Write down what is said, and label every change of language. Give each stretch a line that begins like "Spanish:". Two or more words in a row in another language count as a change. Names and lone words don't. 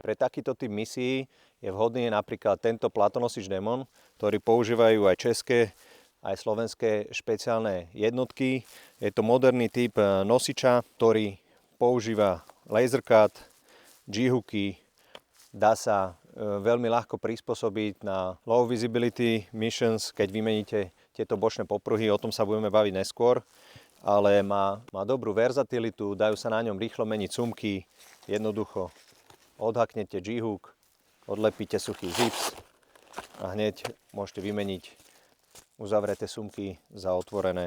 Slovak: Pre takýto typ misií je vhodný napríklad tento plátonosič Demon, ktorý používajú aj české, aj slovenské špeciálne jednotky. Je to moderný typ nosiča, ktorý používa
English: laser cut,
Slovak: G-hooky, dá sa veľmi ľahko prispôsobiť na
English: low visibility missions,
Slovak: keď vymeníte tieto bočné popruhy, o tom sa budeme baviť neskôr. Ale má dobrú verzatilitu, dajú sa na ňom rýchlo meniť sumky, jednoducho odhaknete G-hook, odlepíte suchý zips a hneď môžete vymeniť uzavreté sumky za otvorené.